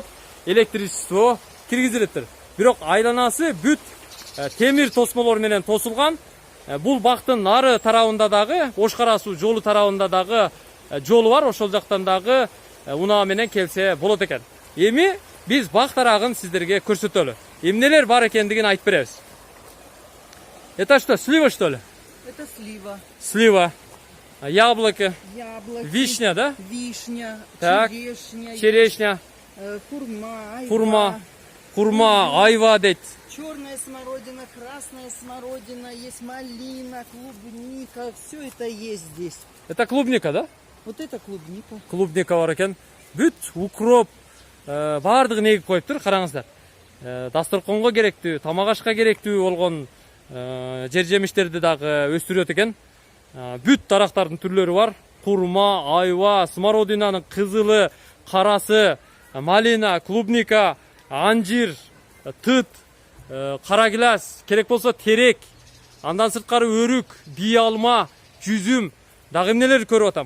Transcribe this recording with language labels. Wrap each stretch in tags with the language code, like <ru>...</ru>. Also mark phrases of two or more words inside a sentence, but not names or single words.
<ky>Электричество киргизилиптир. Бирок айланасы бүт темир тосмолор менен тосулган. Бул бактын нары тарабында дагы, Ош Кара Суу жолу тарабында дагы жолу бар. Ошол жактан дагы унаа менен келсе болот экен. Эми биз бак тарагын сиздерге көрсөтөлү. Эмнелер бар экендигин айтып беребиз.</ky> <ru>Это что, слива что ли? Это слива. Слива. Яблоки. Яблоки. Вишня, да? Вишня. Так. Черешня. Черешня. Хурма. Айва.</ru> <ky>Хурма, айва дейт.</ky> <ru>Черная смородина, красная смородина, есть малина, клубника. Все это есть здесь. Это клубника, да? Вот это клубника.</ru> <ky>Клубника бар экен. Бүт укроп бардыгын эгип коюптур, караңыздар. Дасторконго керектүү, тамак ашка керектүү болгон жер жемиштерди дагы өстүрөт экен. Бүт дарактардын түрлөрү бар. Хурма, айва, смородинанын кызылы, карасы, малина, клубника, анжир, тыт, кара гилас, керек болсо терек, андан сырткары өрүк, бий алма, жүзүм, дагы эмнелер көрүп атам.</ky>